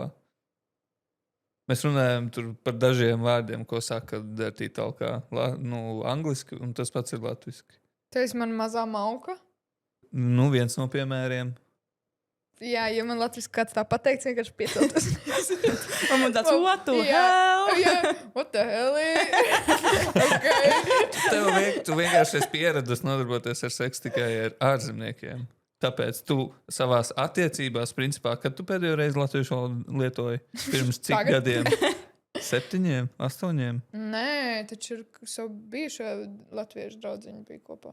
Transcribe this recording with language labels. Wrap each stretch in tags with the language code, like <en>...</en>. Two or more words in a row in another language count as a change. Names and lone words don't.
<lv>Mēs runājam tur par dažiem vārdiem, ko saka</lv> <en>dirty talkā,</en> <lv>angliski, un tas pats ir latviski. Tu esi man mazā mauka? Viens no piemēriem. Jā, ja man latviski kāds tā pateiks, vienkārši pieceltos. Un man tāds,</lv> <en>what the hell?</en> <lv>Jā,</lv> <en>what the hell? Okay.</en> <lv>Tu vienkārši esi pieradus nodarboties ar seksu tikai ar ārzemniekiem. Tāpēc tu savās attiecībās, principā, kad tu pēdējo reizi latviešu valodu lietoji? Pirms cik gadiem? 7, 8? Nē, taču ir savu bijušo latviešu draudziņu bija kopā.</lv>